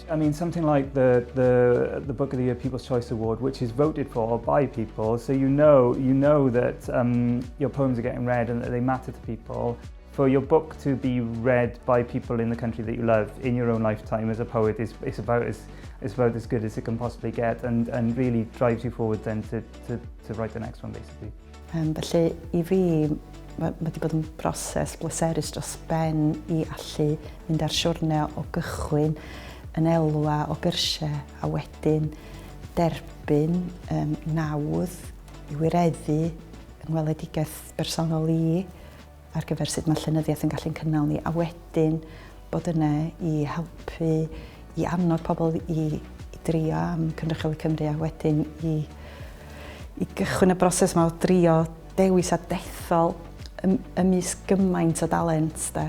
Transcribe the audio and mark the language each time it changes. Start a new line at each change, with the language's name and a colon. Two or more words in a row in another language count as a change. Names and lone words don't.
English: I mean, something like the Book of the Year People's Choice Award, which is voted for by people, so you know that your poems are getting read and that they matter to people. For your book to be read by people in the country that you love in your own lifetime as a poet is about as good as it can possibly get, and really drives you forward then to write the next one, basically.
Welsh: Felly, I fi, mae wedi bod yn broses bleserus dros ben i allu mynd ar siwrne o gychwyn yn elwa o gyrsiau a wedyn derbyn nawdd i wireddu yng ngweledigaeth bersonol i ar gyfer sut mae llenyddiaeth yn gallu'n cynnal ni, a wedyn bod yna i helpu i annog pobl i drio am Cynrychioli Cymru, a wedyn i gychwyn y broses yma o drio dewis a dethol ymysg gymaint o dalent.